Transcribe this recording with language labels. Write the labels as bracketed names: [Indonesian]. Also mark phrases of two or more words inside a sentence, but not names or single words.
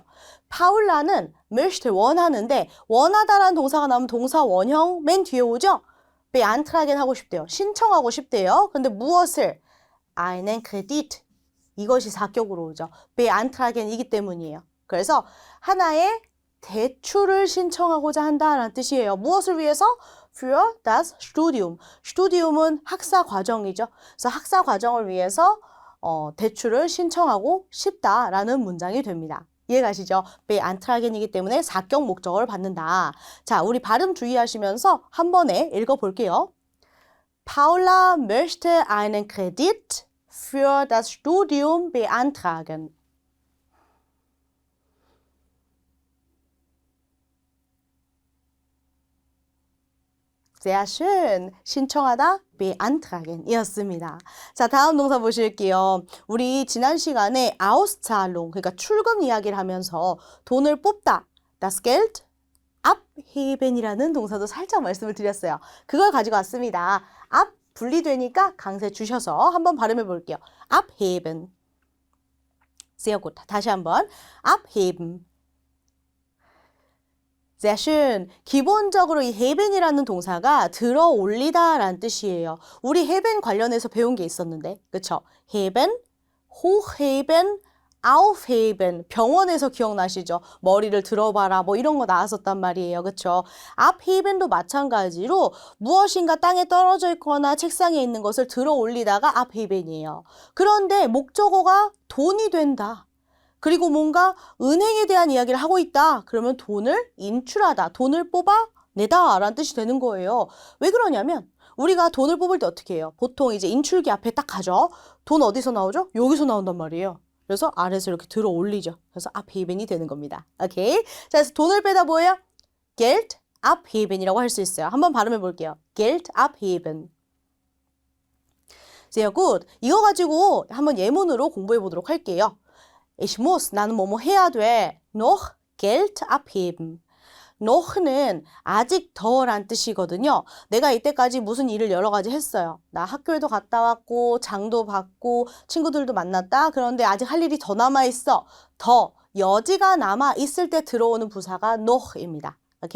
[Korean] 파울라는 möchte 원하는데 원하다라는 동사가 나오면 동사 원형 맨 뒤에 오죠? beantragen 하고 싶대요. 신청하고 싶대요. 근데 무엇을? [German] einen Kredit. [Korean] 이것이 사격으로 오죠. beantragen이기 때문이에요. 그래서 하나의 대출을 신청하고자 한다라는 뜻이에요. 무엇을 위해서? [German] für das Studium. [Korean] Studium은 학사 과정이죠. 그래서 학사 과정을 위해서 대출을 신청하고 싶다라는 문장이 됩니다. 이해가시죠? beantragen이기 때문에 사격 목적어를 받는다. 자, 우리 발음 주의하시면서 한 번에 읽어볼게요. [German] Paula möchte einen Kredit für das Studium beantragen. Sehr schön. [Korean] 신청하다 beantragen 이었습니다. 자, 다음 동사 보실게요. 우리 지난 시간에 Auszahlung, 그러니까 출금 이야기를 하면서 돈을 뽑다, [German] das Geld abheben [Korean] 이라는 동사도 살짝 말씀을 드렸어요. 그걸 가지고 왔습니다. ab 분리되니까 강세 주셔서 한번 발음해 볼게요. [German] abheben. Sehr gut. [Korean] 다시 한번 [German] abheben. Sehr schön. [Korean] 기본적으로 이 heben이라는 동사가 들어 올리다라는 뜻이에요. 우리 heben 관련해서 배운 게 있었는데, 그쵸? [German] heben, hochheben, aufheben. [Korean] 병원에서 기억나시죠? 머리를 들어봐라, 뭐 이런 거 나왔었단 말이에요. 그쵸? abheben도 마찬가지로 무엇인가 땅에 떨어져 있거나 책상에 있는 것을 들어 올리다가 abheben이에요. 그런데 목적어가 돈이 된다. 그리고 뭔가 은행에 대한 이야기를 하고 있다. 그러면 돈을 인출하다, 돈을 뽑아내다 라는 뜻이 되는 거예요. 왜 그러냐면 우리가 돈을 뽑을 때 어떻게 해요? 보통 이제 인출기 앞에 딱 가죠. 돈 어디서 나오죠? 여기서 나온단 말이에요. 그래서 아래서 이렇게 들어 올리죠. 그래서 abheben이 되는 겁니다. 오케이? 자, 그래서 돈을 빼다 뭐예요? [German] Geld abheben [Korean] 이라고 할 수 있어요. 한번 발음해 볼게요. [German] Geld abheben. Sehr gut. [Korean] 이거 가지고 한번 예문으로 공부해 보도록 할게요. [German] Ich muss, [Korean] 나는 뭐뭐 해야 돼. [German] noch Geld abheben. [Korean] noch는 아직 더란 뜻이거든요. 내가 이때까지 무슨 일을 여러 가지 했어요. 나 학교에도 갔다 왔고 장도 받고 친구들도 만났다. 그런데 아직 할 일이 더 남아있어. 더, 여지가 남아있을 때 들어오는 부사가 noch입니다. 오케이?